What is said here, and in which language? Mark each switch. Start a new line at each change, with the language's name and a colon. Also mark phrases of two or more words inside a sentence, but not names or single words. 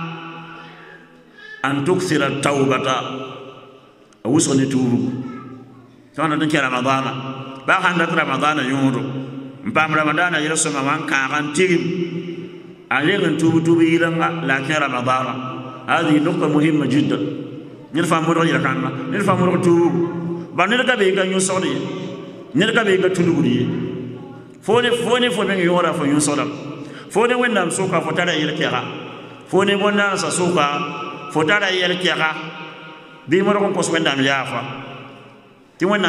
Arabic: أن تكثر التوبة
Mossi: a wʋsg ne tuubugu tõnd tɩ kẽ ramadana ba sãn dat ramadana yõodo n paam ramadana yel-sõma wan kãag n tigim a reng n tuub yɩlenga la a kẽ ramadana
Arabic: هذه نكتة مهمة جدا
Mossi: ned fãa modg yel-kãnga ned fãa modg tuubugu ba ned ka bee ka yũ-sogd ye ned ka bee ka tulgd ye fo ne fo meng yõora fo yũ-sogdam fo ne wẽnnaam sʋka fo tara yel-kɛga fo ne bõn-dãnsã sʋka fo tara yel-kɛga bɩ modg n kos wẽnnaam yaafa tɩ wẽnnaam